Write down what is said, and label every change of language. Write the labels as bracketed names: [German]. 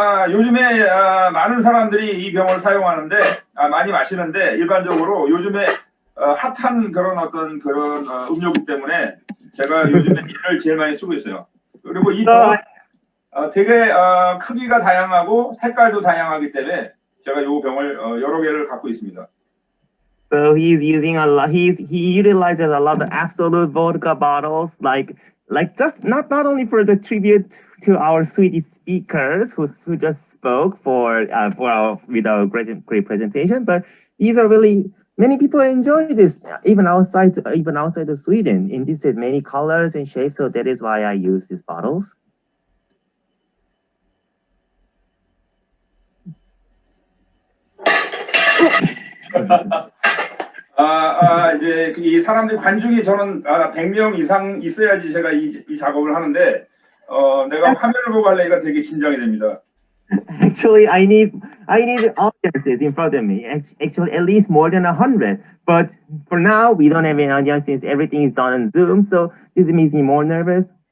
[Korean] 요즘에 많은 사람들이 이 병을 사용하는데 많이 마시는데 일반적으로 요즘에 핫한 그런 어떤 그런 음료국 때문에 제가 요즘에 이를 제일 많이 쓰고 있어요. 그리고 이 병은 되게 크기가 다양하고 색깔도 다양하기 때문에 제가 이 병을 여러 개를 갖고 있습니다. [English] So he's using a lot. He utilizes a lot of absolute vodka bottles, like just not only for the tribute to our Swedish speakers who just spoke with our great presentation, but these are really many people enjoy this even outside of Sweden. In this many colors and shapes, so that is why I use these bottles. [Korean] 이제 이 사람들 관중이 저는 100명 이상 있어야지 제가 이 작업을 하는데 내가 화면을 보고 하려니까 되게 긴장이 됩니다. [English] Actually, I need audiences in front of me. Actually, at least more than 100. But for now, we don't have any audience since everything is done on Zoom. So this makes me more nervous.